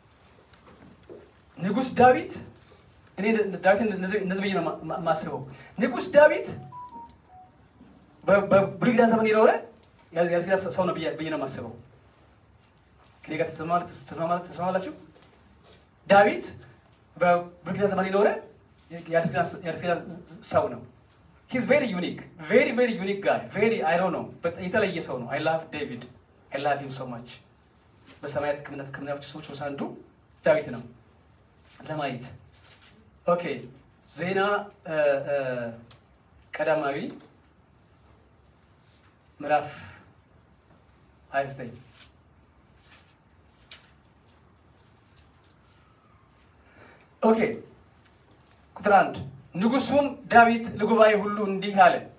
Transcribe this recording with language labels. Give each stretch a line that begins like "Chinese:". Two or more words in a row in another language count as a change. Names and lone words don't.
Amharic: ንጉስ ዳዊት እኔ ዳዊትን እንደዚህ ብዬ ነው የማስበው። ንጉስ ዳዊት በብሉይ ኪዳን ዘመን የኖረ የእግዚአብሔር ሰው ነው ብዬ ነው የማስበው። ከኔ ጋር ተስማማላችሁ? ዳዊት በብሉይ ኪዳን ዘመን የኖረ የእግዚአብሔር ሰው ነው።
English: He's very unique, very unique guy. Very, I don't know, but
Amharic: የተለየ ሰው ነው።
English: I love David. I love him so much.
Amharic: በሰማያት ከመናፍስት ሰዎች ውስጥ አንዱ ዳዊት ነው ለማየት። ኦኬ ዜና ቀዳማዊ ምዕራፍ 29 ኦኬ ቁጥር 1 ንጉሱም ዳዊት ለጉባኤ ሁሉ እንዲህ አለ።